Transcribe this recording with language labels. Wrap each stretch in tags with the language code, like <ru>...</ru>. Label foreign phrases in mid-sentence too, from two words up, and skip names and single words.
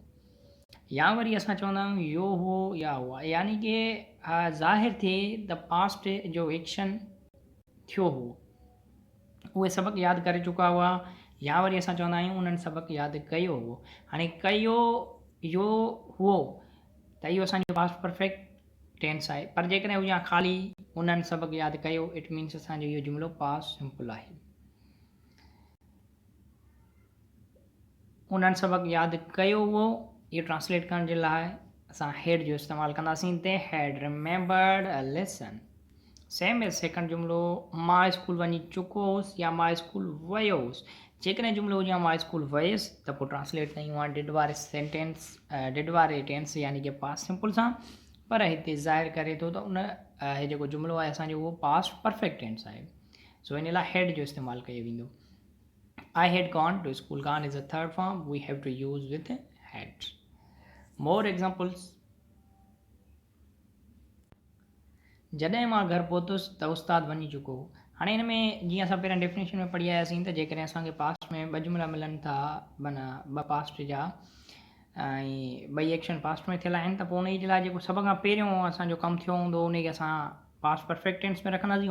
<sd>या वरी असां चवंदा आहियूं यो हो या हुआ, यानी कि ज़ाहिर थिए</sd> <en>the past</en> <sd>जो एक्शन थियो हो उहे सबक़ु यादि करे चुका हुआ, या वरी असां चवंदा आहियूं उन्हनि सबक़ु यादि कयो हो। हाणे कयो यो हुओ त इहो असांजो</sd> <en>past perfect tense</en> <sd>आहे, पर जेकॾहिं हुजां ख़ाली उन्हनि सबक़ु यादि कयो,</sd> <en>it means</en> <sd>असांजो इहो जुमिलो</sd> <en>past simple</en> <sd>आहे। उन्हनि सबक़ु यादि कयो हुओ, इहो ट्रांसलेट करण जे लाइ असां हैड जो इस्तेमालु कंदासीं।</sd> <en>they had remembered a lesson same as second</en> <sd>जुमिलो, मां स्कूल वञी चुको हुउसि या मां स्कूल वियो हुउसि। जेकॾहिं जुमिलो हुजे मां स्कूल वयुसि त पोइ ट्रांसलेट कयूं आहे डिड वारे सेंटेंस, डिड वारे टेंस यानी कि</sd> <en>past simple</en> <sd>सां, पर हिते ज़ाहिर करे थो त उन जेको जुमिलो आहे असांजो उहो</sd> <en>past perfect tense</en> <sd>आहे। सो इन लाइ हैड जो इस्तेमालु कयो वेंदो।</sd> <en>I had gone to school. Gone is a third form. We have to use with had. More examples.</en> <sd>जॾहिं मां घर पहुतुसि त उस्तादु वञी चुको हो। हाणे हिन में जीअं असां पहिरियां डेफिनेशन में पढ़ी आयासीं त जेकॾहिं असांखे पास्ट में ॿ जुमिला मिलनि था, माना ॿ पास्ट जा ऐं ॿई एक्शन पास्ट में थियल आहिनि, त पोइ उन जे लाइ जेको सभ खां पहिरियों असांजो कमु थियो हूंदो उनखे असां</sd> <en>past perfect tense</en> <sd>में रखंदासीं।</sd>